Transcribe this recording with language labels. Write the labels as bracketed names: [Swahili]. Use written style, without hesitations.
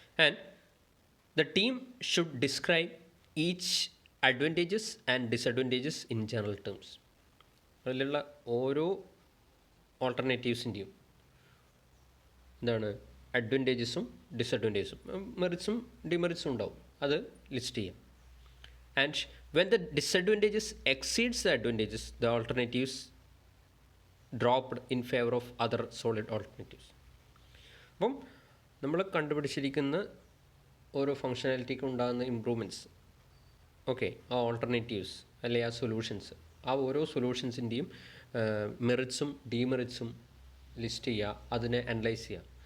[English] And the team should describe each advantages and disadvantages in general terms. [Malayalam] അതിലുള്ള ഓരോ ഓൾട്ടർനേറ്റീവ്സിൻ്റെയും എന്താണ് അഡ്വാൻറ്റേജസും ഡിസഡ്വാൻറ്റേജസും, മെറിറ്റ്സും ഡിമെറിറ്റ്സും ഉണ്ടാവും, അത് ലിസ്റ്റ് ചെയ്യാം. [English] And when the disadvantages exceeds the advantages, the alternatives dropped in favor of other solid alternatives. [Malayalam] അപ്പം നമ്മൾ കണ്ടുപിടിച്ചിരിക്കുന്ന ഓരോ ഫങ്ഷനാലിറ്റിക്ക് ഉണ്ടാകുന്ന ഇമ്പ്രൂവ്മെൻറ്റ്സ്, ഓക്കെ, ആ ഓൾട്ടർനേറ്റീവ്സ് അല്ലെ ആ സൊല്യൂഷൻസ്, ആ ഓരോ സൊല്യൂഷൻസിൻ്റെയും മെറിറ്റ്സും ഡീമെറിറ്റ്സും ലിസ്റ്റ് ചെയ്യുക, അതിനെ അനലൈസ് ചെയ്യുക.